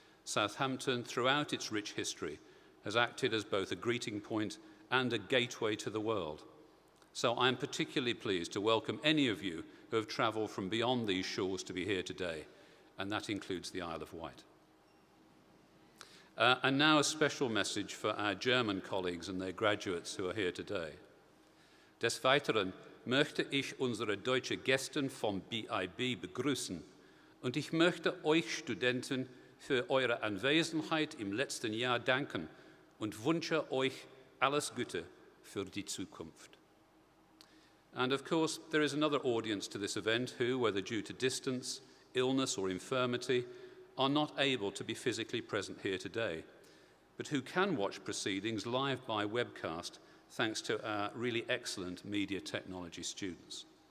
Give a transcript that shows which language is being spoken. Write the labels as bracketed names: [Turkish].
[English] Southampton, throughout its rich history, has acted as both a greeting point and a gateway to the world. So I am particularly pleased to welcome any of you who have travelled from beyond these shores to be here today, and that includes the Isle of Wight. And now a special message for our German colleagues and their graduates who are here today. [German] Des Weiteren möchte ich unsere deutsche Gäste vom BIB begrüßen und ich möchte euch Studenten für eure Anwesenheit im letzten Jahr danken und wünsche euch alles Gute für die Zukunft. [English] And of course, there is another audience to this event who, whether due to distance, illness or infirmity, are not able to be physically present here today, but who can watch proceedings live by webcast thanks to our really excellent media technology students.